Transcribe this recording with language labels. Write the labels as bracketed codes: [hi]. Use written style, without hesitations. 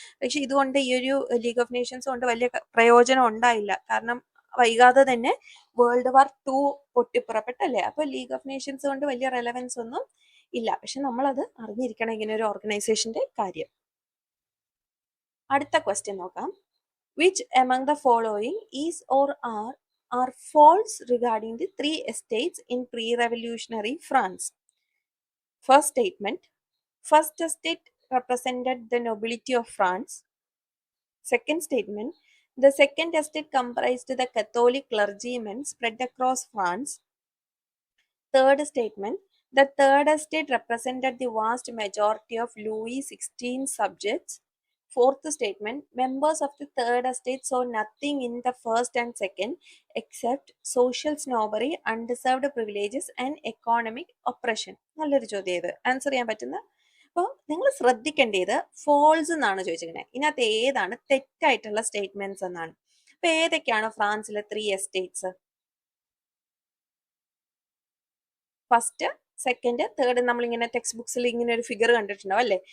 [ml] പക്ഷെ ഇതുകൊണ്ട് ഈ ഒരു ലീഗ് ഓഫ് നേഷൻസ് കൊണ്ട് വലിയ പ്രയോജനം ഉണ്ടായില്ല. കാരണം വൈകാതെ തന്നെ വേൾഡ് വാർ 2 പൊട്ടിപ്പുറപ്പെട്ടല്ലേ. അപ്പൊ ലീഗ് ഓഫ് നേഷൻസ് കൊണ്ട് വലിയ റെലവൻസ് ഒന്നും ഇല്ല. പക്ഷെ നമ്മളത് അറിഞ്ഞിരിക്കണം ഇങ്ങനെ ഒരു ഓർഗനൈസേഷന്റെ കാര്യം. അടുത്ത ക്വസ്റ്റ്യൻ നോക്കാം. [en] Which among the following is or are false regarding the 3 estates in pre-revolutionary France? First statement, first estate represented the nobility of France. Second statement, the second estate comprised the Catholic clergymen spread across France. Third statement, the third estate represented the vast majority of Louis XVI subjects. Fourth statement, members of the third estate saw nothing in the first and second except social snobbery, undeserved privileges and economic oppression. [ml] നല്ലൊരു ചോദ്യം ഇത്, answer ചെയ്യാൻ പറ്റുന്ന. അപ്പോൾ നിങ്ങൾ ശ്രദ്ധിക്കേണ്ടത് false എന്നാണ് ചോദിച്ചിരിക്കുന്നത്. ഇതിനകത്ത് ഏതാണ് തെറ്റായിട്ടുള്ള സ്റ്റേറ്റ്മെന്റ്സ് എന്നാണ്. അപ്പൊ ഏതൊക്കെയാണ് ഫ്രാൻസിലെ 3 എസ്റ്റേറ്റ്സ്? ഫസ്റ്റ്, സെക്കൻഡ്, തേർഡ് നമ്മളിങ്ങനെ ടെക്സ്റ്റ് ബുക്സിൽ ഇങ്ങനെ ഒരു ഫിഗർ കണ്ടിട്ടുണ്ടാവും അല്ലേ.